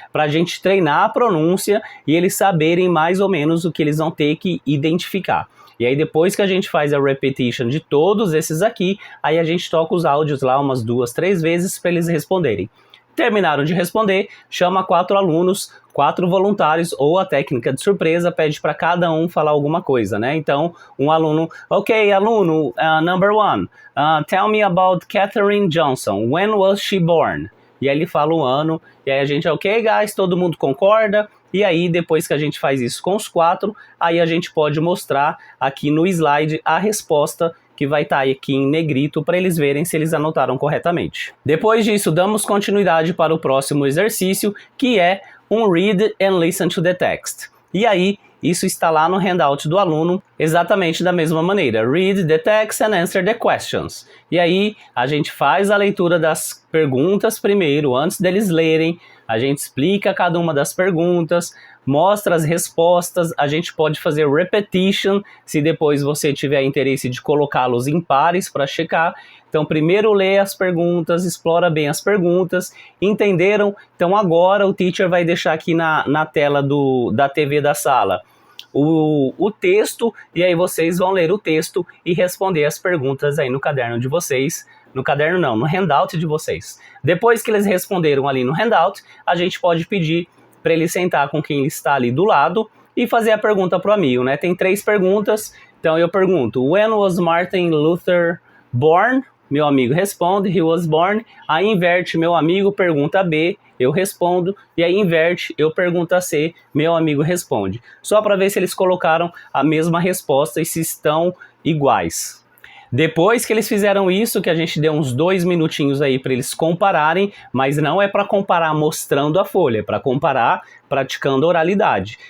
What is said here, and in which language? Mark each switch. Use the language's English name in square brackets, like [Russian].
[Portuguese] Para a gente treinar a pronúncia e eles saberem mais ou menos o que eles vão ter que identificar. E aí depois que a gente faz a repetition de todos esses aqui, aí a gente toca os áudios lá umas 2, 3 vezes para eles responderem. Terminaram de responder, chama 4 alunos, 4 voluntários, ou a técnica de surpresa pede para cada um falar alguma coisa, né? Então, um aluno, [English] ok, aluno, number 1, tell me about Katherine Johnson, when was she born? [Portuguese] E aí ele fala o ano, e aí a gente, [English] ok, guys, [Portuguese] todo mundo concorda? E aí, depois que a gente faz isso com os 4, aí a gente pode mostrar aqui no slide a resposta que vai estar aqui em negrito para eles verem se eles anotaram corretamente. Depois disso, damos continuidade para o próximo exercício, que é um [English] Read and Listen to the Text. [Portuguese] E aí, isso está lá no handout do aluno, exatamente da mesma maneira. [English] Read the text and answer the questions. [Portuguese] E aí, a gente faz a leitura das perguntas primeiro, antes deles lerem. A gente explica cada uma das perguntas, mostra as respostas, a gente pode fazer repetition, se depois você tiver interesse de colocá-los em pares para checar. Então, primeiro lê as perguntas, explora bem as perguntas, entenderam? Então, agora o teacher vai deixar aqui na tela da TV da sala o texto, e aí vocês vão ler o texto e responder as perguntas aí no caderno de vocês. No caderno não, no handout de vocês. Depois que eles responderam ali no handout, a gente pode pedir para ele sentar com quem está ali do lado e fazer a pergunta para o amigo, né? Tem 3 perguntas, então eu pergunto, [English] when was Martin Luther born? [Portuguese] Meu amigo responde, [English] he was born. [Portuguese] Aí inverte, meu amigo pergunta B, eu respondo. E aí inverte, eu pergunto a C, meu amigo responde. Só para ver se eles colocaram a mesma resposta e se estão iguais. Depois que eles fizeram isso, que a gente deu uns 2 minutinhos aí para eles compararem, mas não é para comparar mostrando a folha, é para comparar praticando oralidade.